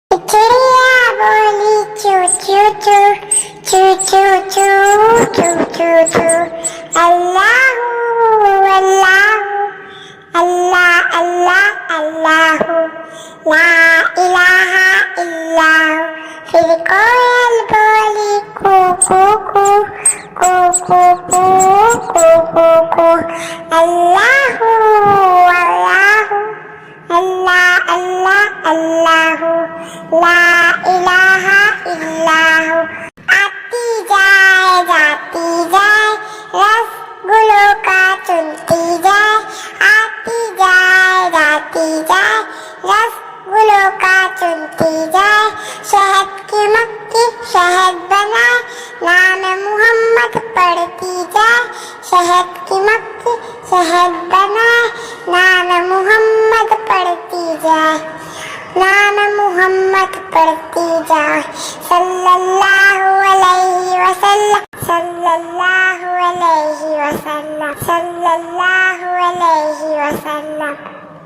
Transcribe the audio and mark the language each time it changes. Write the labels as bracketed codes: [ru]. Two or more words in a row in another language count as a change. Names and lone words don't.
[ur] چڑیا بولی چو چو چو چو چو چو چو چو چو. [ar] الله الله الله الله الله لا إله إلا هو. [ur] پھر کوئل بولی کو کو کو کو کو کو کو کو کو. [ar] الله الله الله الله الله لا إله إلا هو. [ur] آتی جائے جاتی جائے رسگلوں کا چنتی جائے. آتی جائے جاتی جائے رسگلوں کا چنتی جائے. شہد کی مکھی شہد بنائے نام محمد پڑھتی جائے. شہد کی مکھی شہد بنائے نام محمد پڑھتی جائے. نام محمد پڑھتی جائے. [ar] صلى الله عليه وسلم صلى الله عليه وسلم صلى الله عليه وسلم.